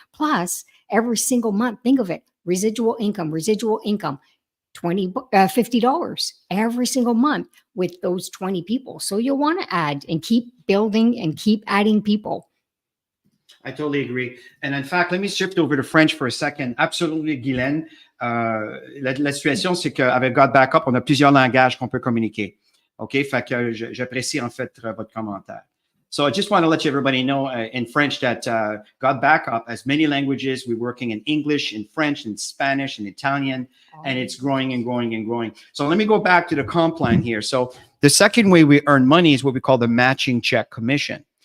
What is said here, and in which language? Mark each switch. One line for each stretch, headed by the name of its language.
English: Plus, every single month, think of it, residual income, $50 every single month with those 20 people. So you'll want to add and keep building and keep adding people. I totally agree. And in fact, let me shift over to French for a second. Absolutely, Guylaine.
French: La situation, c'est qu'avec GotBackup, on a plusieurs langages qu'on peut communiquer. OK? Fait que j'apprécie en fait votre commentaire.
English: So I just want to let everybody know in French that GotBackup has many languages. We're working in English, in French, in Spanish, in Italian, and it's growing and growing and growing. So let me go back to the comp plan here. So the second way we earn money is what we call the matching check commission.